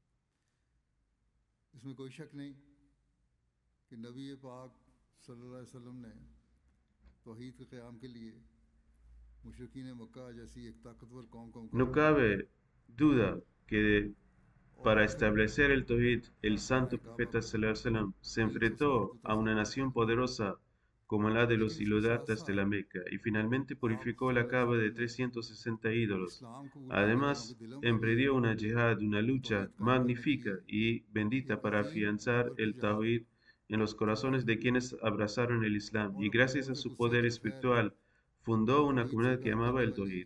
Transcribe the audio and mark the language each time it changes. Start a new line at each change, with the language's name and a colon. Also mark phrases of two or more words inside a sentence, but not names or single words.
Spanish: No cabe duda que para establecer el Tawhid, el santo profeta
Arabic: صلى الله عليه وسلم
Spanish: se enfrentó a una nación poderosa como la de los idólatras de la Meca y finalmente purificó la Kaaba de 360 ídolos. Además, emprendió una yihad, una lucha magnífica y bendita para afianzar el Tawhid en los corazones de quienes abrazaron el Islam y gracias a su poder espiritual fundó una comunidad que amaba el Tawhid.